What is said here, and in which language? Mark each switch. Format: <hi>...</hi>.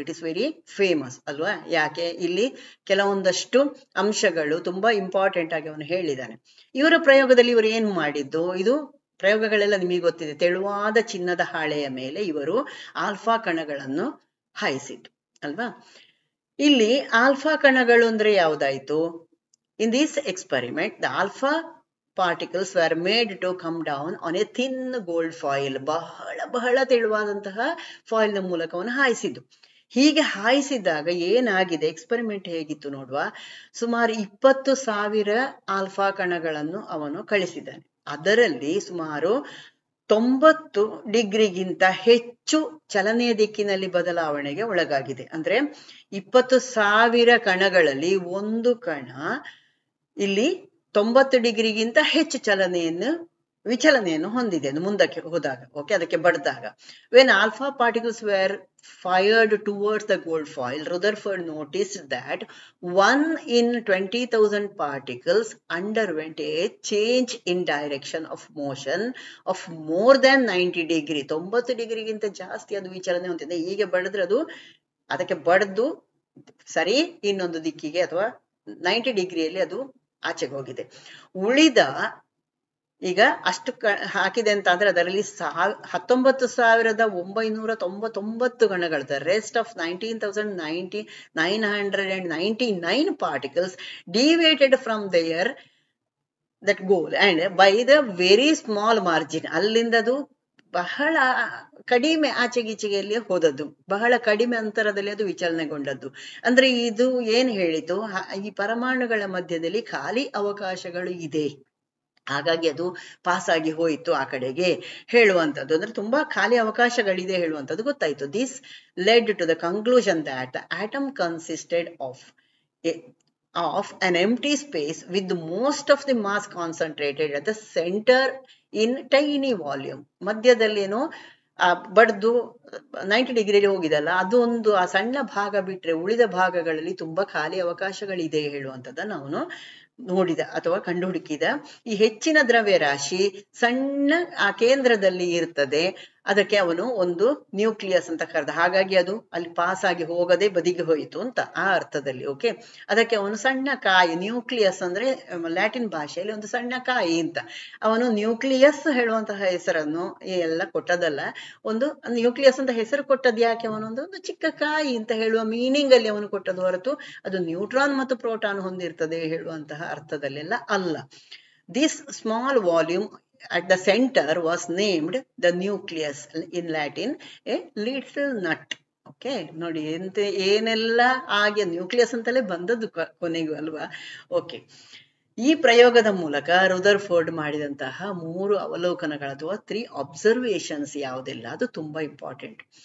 <en>it is very famous</en> <kn>ಅಲ್ವಾ? ಯಾಕೆ? ಇಲ್ಲಿ ಕೆಲವೊಂದಷ್ಟು ಅಂಶಗಳು ತುಂಬಾ ಇಂಪಾರ್ಟೆಂಟ್ ಆಗಿ ಅವನು ಹೇಳಿದ್ದಾನೆ. ಇವರ ಪ್ರಯೋಗದಲ್ಲಿ ಇವರು ಏನ್ ಮಾಡಿದ್ದು, ಇದು ಪ್ರಯೋಗಗಳೆಲ್ಲ ನಿಮಗೆ ಗೊತ್ತಿದೆ. ತೆಳುವಾದ ಚಿನ್ನದ ಹಾಳೆಯ ಮೇಲೆ ಇವರು ಆಲ್ಫಾ ಕಣಗಳನ್ನು ಹಾಯಿಸಿದ್ದು ಅಲ್ವಾ? ಇಲ್ಲಿ ಆಲ್ಫಾ ಕಣಗಳು ಅಂದ್ರೆ ಯಾವ್ದಾಯ್ತು?</kn> <en>In this experiment the alpha particles were made to come down on a thin gold foil.</en> <kn>ಬಹಳ ತೆಳುವಾದಂತಹ ಫಾಯಿಲ್ ನ ಮೂಲಕ ಅವನು ಹಾಯಿಸಿದ್ದು. ಹೀಗೆ ಹಾಯಿಸಿದಾಗ ಏನಾಗಿದೆ, ಎಕ್ಸ್ಪರಿಮೆಂಟ್ ಹೇಗಿತ್ತು ನೋಡುವ. ಸುಮಾರು 20,000 ಆಲ್ಫಾ ಕಣಗಳನ್ನು ಅವನು ಕಳಿಸಿದ್ದಾನೆ. ಅದರಲ್ಲಿ ಸುಮಾರು 90 ಡಿಗ್ರಿಗಿಂತ ಹೆಚ್ಚು ಚಲನೆಯ ದಿಕ್ಕಿನಲ್ಲಿ ಬದಲಾವಣೆಗೆ ಒಳಗಾಗಿದೆ. ಅಂದ್ರೆ 20,000 ಕಣಗಳಲ್ಲಿ ಒಂದು ಕಣ ಇಲ್ಲಿ 90 ಡಿಗ್ರಿಗಿಂತ ಹೆಚ್ಚು ವಿಚಲನೆಯನ್ನು ಹೊಂದಿದೆ ಮುಂದಕ್ಕೆ ಹೋದಾಗ. ಓಕೆ, ಅದಕ್ಕೆ ಬಡ್ದಾಗ.</kn> <en>When alpha particles were fired towards the gold foil, Rutherford noticed that 1 in 20,000 particles underwent a change in direction of motion of more than 90 degree.</en> <kn>90 ಡಿಗ್ರಿಗಿಂತ ಜಾಸ್ತಿ ಅದು ವಿಚಲನೆ ಹೊಂದಿದೆ. ಹೀಗೆ ಬಡಿದ್ರೆ ಅದು ಅದಕ್ಕೆ ಬಡ್ದು ಸರಿ ಇನ್ನೊಂದು ದಿಕ್ಕಿಗೆ ಅಥವಾ 90 ಡಿಗ್ರಿಯಲ್ಲಿ ಅದು ಆಚೆಗೆ ಹೋಗಿದೆ. ಉಳಿದ ಈಗ ಅಷ್ಟು ಹಾಕಿದೆ ಅಂತ ಅಂದ್ರೆ ಅದರಲ್ಲಿ 19,999 ಗಣಗಳು,</kn> <en>The rest of 19,999 particles deviated from that goal and by the very small margin.</en> <kn>ಅಲ್ಲಿಂದ ಅದು ಬಹಳ ಕಡಿಮೆ ಆಚೆಗೀಚೆಗೆಯಲ್ಲಿ ಹೋದದ್ದು, ಬಹಳ ಕಡಿಮೆ ಅಂತರದಲ್ಲಿ ಅದು ವಿಚಲನೆಗೊಂಡದ್ದು. ಅಂದ್ರೆ ಇದು ಏನ್ ಹೇಳಿತು, ಈ ಪರಮಾಣುಗಳ ಮಧ್ಯದಲ್ಲಿ ಖಾಲಿ ಅವಕಾಶಗಳು ಇದೆ, ಹಾಗಾಗಿ ಅದು ಪಾಸ್ ಆಗಿ ಹೋಯಿತು ಆ ಕಡೆಗೆ ಹೇಳುವಂಥದ್ದು. ಅಂದ್ರೆ ತುಂಬಾ ಖಾಲಿ ಅವಕಾಶಗಳಿದೆ ಹೇಳುವಂಥದ್ದು ಗೊತ್ತಾಯ್ತು.</kn> <en>This led to the conclusion that the atom consisted of an empty space with most of the mass concentrated at the center in tiny volume.</en> <kn>ಮಧ್ಯದಲ್ಲಿ ಏನೋ ಬಡ್ದು 90 ಡಿಗ್ರಿಲಿ ಹೋಗಿದಲ್ಲ, ಅದೊಂದು ಆ ಸಣ್ಣ ಭಾಗ ಬಿಟ್ರೆ ಉಳಿದ ಭಾಗಗಳಲ್ಲಿ ತುಂಬಾ ಖಾಲಿ ಅವಕಾಶಗಳಿದೆ ಹೇಳುವಂಥದ್ದನ್ನು ಅವನು ನೋಡಿದ ಅಥವಾ ಕಂಡುಹುಡುಕಿದ. ಈ ಹೆಚ್ಚಿನ ದ್ರವ್ಯ ರಾಶಿ ಸಣ್ಣ ಆ ಕೇಂದ್ರದಲ್ಲಿ ಇರ್ತದೆ, ಅದಕ್ಕೆ ಅವನು ಒಂದು ನ್ಯೂಕ್ಲಿಯಸ್ ಅಂತ ಕರೆದ. ಹಾಗಾಗಿ ಅದು ಅಲ್ಲಿ ಪಾಸ್ ಆಗಿ ಹೋಗದೆ ಬದಿಗೆ ಹೋಯಿತು ಅಂತ ಆ ಅರ್ಥದಲ್ಲಿ. ಓಕೆ, ಅದಕ್ಕೆ ಅವನು ಸಣ್ಣ ಕಾಯಿ, ನ್ಯೂಕ್ಲಿಯಸ್ ಅಂದ್ರೆ ಲ್ಯಾಟಿನ್ ಭಾಷೆಯಲ್ಲಿ ಒಂದು ಸಣ್ಣ ಕಾಯಿ ಅಂತ. ಅವನು ನ್ಯೂಕ್ಲಿಯಸ್ ಹೇಳುವಂತಹ ಹೆಸರನ್ನು ಎಲ್ಲ ಕೊಟ್ಟದಲ್ಲ, ಒಂದು ನ್ಯೂಕ್ಲಿಯಸ್ ಅಂತ ಹೆಸರು ಕೊಟ್ಟದ್ದು ಯಾಕೆ, ಅವನೊಂದು ಚಿಕ್ಕ ಕಾಯಿ ಅಂತ ಹೇಳುವ ಮೀನಿಂಗ್ ಅಲ್ಲಿ ಅವನು ಕೊಟ್ಟದ್ದು ಹೊರತು ಅದು ನ್ಯೂಟ್ರಾನ್ ಮತ್ತು ಪ್ರೋಟಾನ್ ಹೊಂದಿರ್ತದೆ ಹೇಳುವಂತಹ ಅರ್ಥದಲ್ಲೆಲ್ಲ ಅಲ್ಲ.</kn> <en>This small volume at the center was named the nucleus, in Latin a little nut.</en> <kn>Okay, ನೋಡಿ ಎಂತ ಏನೆಲ್ಲ ಆಗಿ ನ್ಯೂಕ್ಲಿಯಸ್ ಅಂತಲೇ ಬಂದದ್ದು ಕೊನೆಗೂ ಅಲ್ವಾ. ಓಕೆ, ಈ ಪ್ರಯೋಗದ ಮೂಲಕ ರುದರ್ಫೋರ್ಡ್ ಮಾಡಿದಂತಹ 3 ಅವಲೋಕನಗಳು ಅಥವಾ 3 ಅಬ್ಸರ್ವೇಷನ್ಸ್ ಯಾವುದೆಲ್ಲ, ಅದು ತುಂಬಾ ಇಂಪಾರ್ಟೆಂಟ್.</kn>